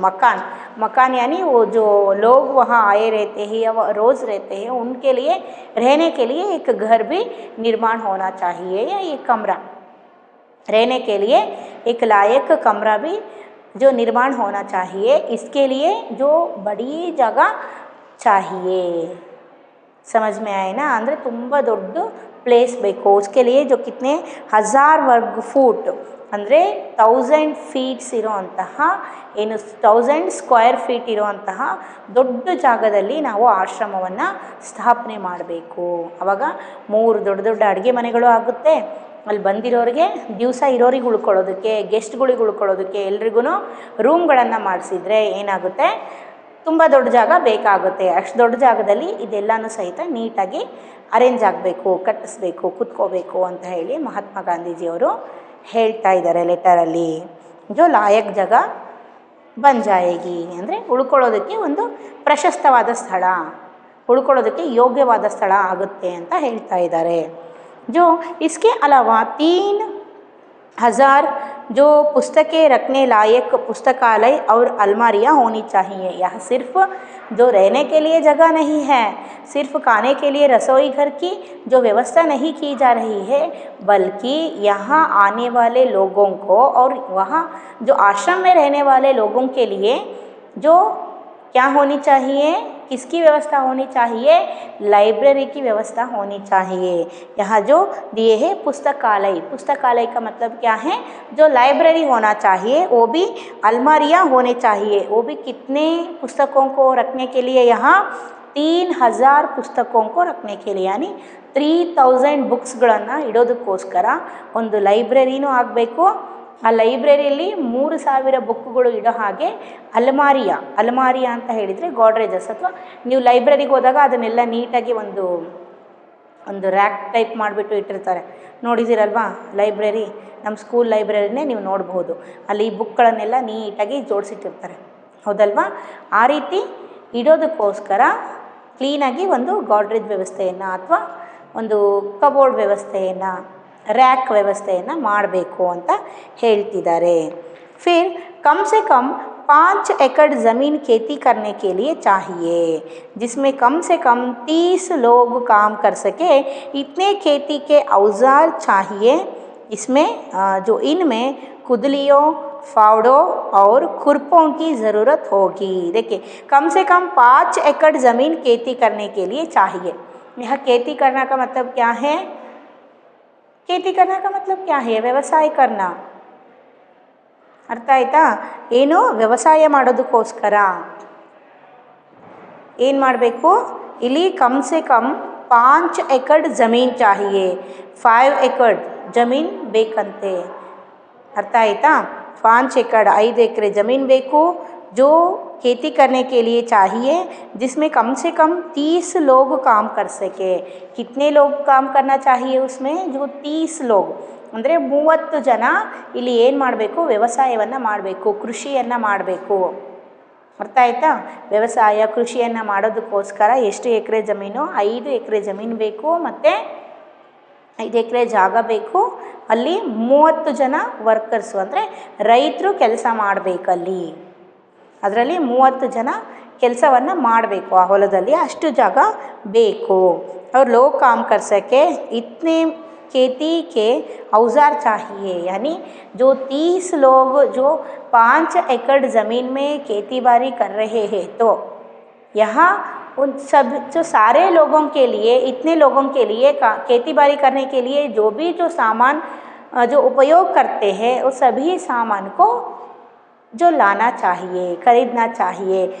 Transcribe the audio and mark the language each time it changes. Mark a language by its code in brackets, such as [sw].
[hi] मकान, मकान यानी वो जो लोग वहाँ आए रहते हैं या वह रोज़ रहते हैं उनके लिए रहने के लिए एक घर भी निर्माण होना चाहिए, या एक कमरा रहने के लिए एक लायक कमरा भी जो निर्माण होना चाहिए। इसके लिए जो बड़ी जगह चाहिए, समझ में आए ना, [kn] ಅಂದರೆ ತುಂಬ ದೊಡ್ಡ ಪ್ಲೇಸ್ ಬೇಕು। [hi] उसके लिए जो कितने 1000 वर्ग फुट [kn] ಅಂದರೆ 1000 ಫೀಟ್ಸ್ ಇರುವಂತಹ ಏನು 1000 ಸ್ಕ್ವೇರ್ ಫೀಟ್ ಇರುವಂತಹ ದೊಡ್ಡ ಜಾಗದಲ್ಲಿ ನಾವು ಆಶ್ರಮವನ್ನು ಸ್ಥಾಪನೆ ಮಾಡಬೇಕು। ಆವಾಗ 3 ದೊಡ್ಡ ದೊಡ್ಡ ಅಡುಗೆ ಮನೆಗಳು ಆಗುತ್ತೆ, ಅಲ್ಲಿ ಬಂದಿರೋರಿಗೆ ದಿವಸ ಇರೋರಿಗೆ ಉಳ್ಕೊಳ್ಳೋದಕ್ಕೆ, ಗೆಸ್ಟ್ಗಳಿಗೆ ಉಳ್ಕೊಳ್ಳೋದಕ್ಕೆ ಎಲ್ರಿಗೂ ರೂಮ್ಗಳನ್ನು ಮಾಡಿಸಿದ್ರೆ ಏನಾಗುತ್ತೆ, ತುಂಬ ದೊಡ್ಡ ಜಾಗ ಬೇಕಾಗುತ್ತೆ। ಅಷ್ಟು ದೊಡ್ಡ ಜಾಗದಲ್ಲಿ ಇದೆಲ್ಲನೂ ಸಹಿತ ನೀಟಾಗಿ ಅರೇಂಜ್ ಆಗಬೇಕು, ಕಟ್ಟಿಸ್ಬೇಕು, ಕೂತ್ಕೋಬೇಕು ಅಂತ ಹೇಳಿ ಮಹಾತ್ಮ ಗಾಂಧೀಜಿಯವರು ಹೇಳ್ತಾ ಇದ್ದಾರೆ ಲೆಟರಲ್ಲಿ। [hi] ಜೋ ಲಾಯಕ್ ಜಾಗ ಬನ್ ಜಾಯೇಗಿ [kn] ಅಂದರೆ ಉಳ್ಕೊಳ್ಳೋದಕ್ಕೆ ಒಂದು ಪ್ರಶಸ್ತವಾದ ಸ್ಥಳ, ಉಳ್ಕೊಳ್ಳೋದಕ್ಕೆ ಯೋಗ್ಯವಾದ ಸ್ಥಳ ಆಗುತ್ತೆ ಅಂತ ಹೇಳ್ತಾ ಇದ್ದಾರೆ। [hi] जो इसके अलावा 3000 जो पुस्तकें रखने लायक पुस्तकालय और अलमारियाँ होनी चाहिए। यह सिर्फ जो रहने के लिए जगह नहीं है, सिर्फ खाने के लिए रसोई घर की जो व्यवस्था नहीं की जा रही है, बल्कि यहाँ आने वाले लोगों को और वहाँ जो आश्रम में रहने वाले लोगों के लिए जो क्या होनी चाहिए, किसकी व्यवस्था होनी चाहिए, लाइब्रेरी की व्यवस्था होनी चाहिए। यहाँ जो दिए हैं पुस्तकालय, पुस्तकालय का मतलब क्या है, जो लाइब्रेरी होना चाहिए, वो भी अलमारियाँ होने चाहिए। वो भी कितने पुस्तकों को रखने के लिए, यहाँ 3000 पुस्तकों को रखने के लिए यानी 3000 [kn] ಬುಕ್ಸ್ಗಳನ್ನು ಇಡೋದಕ್ಕೋಸ್ಕರ ಒಂದು ಲೈಬ್ರರಿನೂ ಆಗಬೇಕು। ಆ ಲೈಬ್ರರಿಯಲ್ಲಿ 3000 ಬುಕ್ಗಳು ಇಡೋ ಹಾಗೆ ಅಲ್ಮಾರಿಯ ಅಂತ ಹೇಳಿದರೆ ಗೋಡ್ರೇಜಸ್, ಅಥವಾ ನೀವು ಲೈಬ್ರರಿಗೆ ಹೋದಾಗ ಅದನ್ನೆಲ್ಲ ನೀಟಾಗಿ ಒಂದು ರ್ಯಾಕ್ ಟೈಪ್ ಮಾಡಿಬಿಟ್ಟು ಇಟ್ಟಿರ್ತಾರೆ, ನೋಡಿದ್ದೀರಲ್ವಾ ಲೈಬ್ರರಿ, ನಮ್ಮ ಸ್ಕೂಲ್ ಲೈಬ್ರರಿನೇ ನೀವು ನೋಡ್ಬೋದು, ಅಲ್ಲಿ ಬುಕ್ಗಳನ್ನೆಲ್ಲ ನೀಟಾಗಿ ಜೋಡಿಸಿಟ್ಟಿರ್ತಾರೆ, ಹೌದಲ್ವಾ? ಆ ರೀತಿ ಇಡೋದಕ್ಕೋಸ್ಕರ ಕ್ಲೀನಾಗಿ ಒಂದು ಗೋಡ್ರೇಜ್ ವ್ಯವಸ್ಥೆಯನ್ನು ಅಥವಾ ಒಂದು ಕಬೋರ್ಡ್ ವ್ಯವಸ್ಥೆಯನ್ನು, रैक व्यवस्थेಯನ್ನು ಮಾಡಬೇಕು ಅಂತ ಹೇಳ್ತಿದ್ದಾರೆ। [hi] फिर कम से कम 5 एकड़ ज़मीन खेती करने के लिए चाहिए, जिसमें कम से कम 30 लोग काम कर सके। इतने खेती के औजार चाहिए, इसमें जो इनमें कुदलियों, फावड़ों और खुरपों की ज़रूरत होगी। देखिए, कम से कम 5 एकड़ ज़मीन खेती करने के लिए चाहिए। यहाँ खेती करना का मतलब क्या है? खेती करने का मतलब क्या है? [kn] ವ್ಯವಸಾಯ करना, ಅರ್ಥ ಆಯ್ತಾ? ಏನು ವ್ಯವಸಾಯ ಮಾಡೋದಕ್ಕೋಸ್ಕರ ಏನು ಮಾಡಬೇಕು ಇಲ್ಲಿ? [hi] ಕಮ್ ಸೆ ಕಮ್ 5 एकड़ ज़मीन चाहिए, 5 एकड़ ज़मीन [kn] ಬೇಕಂತೆ, ಅರ್ಥ ಆಯ್ತಾ? [hi] 5 एकड़ 5 ಎಕರೆ ज़मीन ಬೇಕು, जो खेती करने के लिए चाहिए, जिसमें कम से कम 30 लोग काम कर सके। कितने लोग काम करना चाहिए उसमें? जो 30 लोग [kn] ಅಂದರೆ 30 ಜನ ಇಲ್ಲಿ ಏನು ಮಾಡಬೇಕು? ವ್ಯವಸಾಯವನ್ನು ಮಾಡಬೇಕು, ಕೃಷಿಯನ್ನು ಮಾಡಬೇಕು, ಅರ್ಥ ಆಯ್ತಾ? ವ್ಯವಸಾಯ ಕೃಷಿಯನ್ನು ಮಾಡೋದಕ್ಕೋಸ್ಕರ ಎಷ್ಟು ಎಕರೆ ಜಮೀನು? 5 ಎಕರೆ ಜಮೀನು ಬೇಕು, ಮತ್ತು 5 ಎಕರೆ ಜಾಗ ಬೇಕು, ಅಲ್ಲಿ 30 ಜನ ವರ್ಕರ್ಸು ಅಂದರೆ ರೈತರು ಕೆಲಸ ಮಾಡಬೇಕಲ್ಲಿ, ಅದರಲ್ಲಿ 30 ಜನ ಕೆಲಸವನ್ನು ಮಾಡಬೇಕು ಆ ಹೊಲದಲ್ಲಿ, ಅಷ್ಟು ಜಾಗ ಬೇಕು। [hi] और लोग काम कर सके, इतने खेती के औजार चाहिए, यानी जो 30 लोग जो 5 एकड़ ज़मीन में खेती बाड़ी कर रहे हैं, तो यहाँ उन सब जो सारे लोगों के लिए, इतने लोगों के लिए खेती बाड़ी करने के लिए जो भी जो सामान जो उपयोग करते हैं, वो सभी सामान को जो लाना चाहिए, खरीदना चाहिए।